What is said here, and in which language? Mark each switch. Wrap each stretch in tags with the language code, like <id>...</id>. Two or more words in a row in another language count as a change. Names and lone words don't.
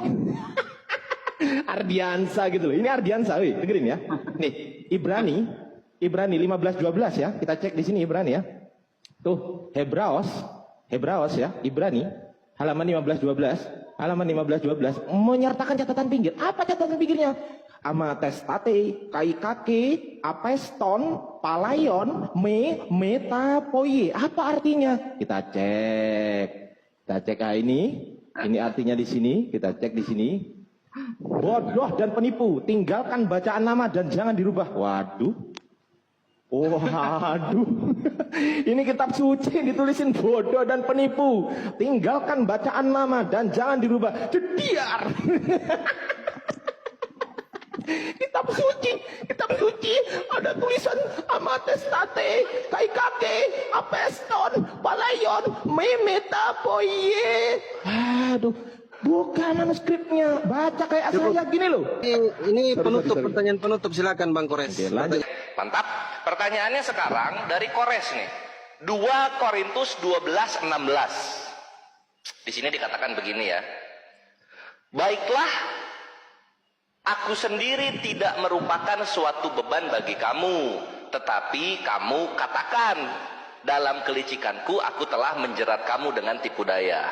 <id>Ardiansa gitu loh. Ini Ardiansa, oi. Dengerin ya. Nih, Ibrani 15:12 ya. Kita cek di sini Ibrani ya. Tuh, Hebraos ya, Ibrani halaman 15:12 menyertakan catatan pinggir. Apa catatan pinggirnya? Amatestate, kaikake, apeston, palaion, metapoie. Apa artinya? Kita cek ini artinya di sini. Kita cek di sini. Bodoh dan penipu, tinggalkan bacaan nama dan jangan dirubah. Waduh. Ini kitab suci ditulisin bodoh dan penipu, tinggalkan bacaan nama dan jangan dirubah. Jediar. Kitab suci ada tulisan amatestate, kaikake, apeston, palaion, metapoie. Aduh, bukan manuskripnya. Baca kayak saya gini loh. Ini penutup, pertanyaan penutup, silakan Bang Kores. Oke, lanjut. Mantap. Pertanyaannya sekarang dari Kores nih. 2 Korintus 12:16. Di sini dikatakan begini ya. Baiklah, aku sendiri tidak merupakan suatu beban bagi kamu, tetapi kamu katakan, dalam kelicikanku aku telah menjerat kamu dengan tipu daya.</id>